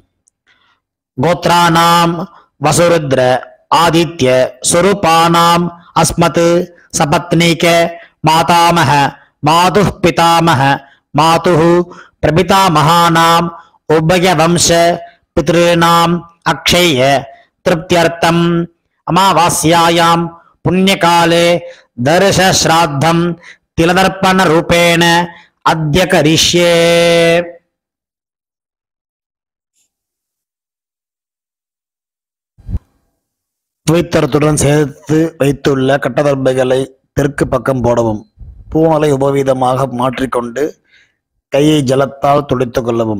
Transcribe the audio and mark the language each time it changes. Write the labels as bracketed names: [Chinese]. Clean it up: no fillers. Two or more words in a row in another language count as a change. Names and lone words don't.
[Sanskrit] गोत्राणाम् वसुरुद्र आदित्य स्वरूपाणाम् अस्मत् सपत्नीक मातामह मातुः पितामह मातुः प्रपितामहानाम् उभयवंश पितृणाम् अक्षय तृप्त्यर्थम् अमावास्यायाम् पुण्यकाले दर्शश्राद्धं तिलदर्पणरूपेण अद्य करिष्ये। [Tamil] துவைத்தரத்துடன் சேர்த்து வைத்துள்ள கட்டதர்பைகளை தெற்கு பக்கம் போடவும். பூணலை உபவீதமாக மாற்றிக்கொண்டு கையை ஜலத்தால் துடைத்து கொள்ளவும்.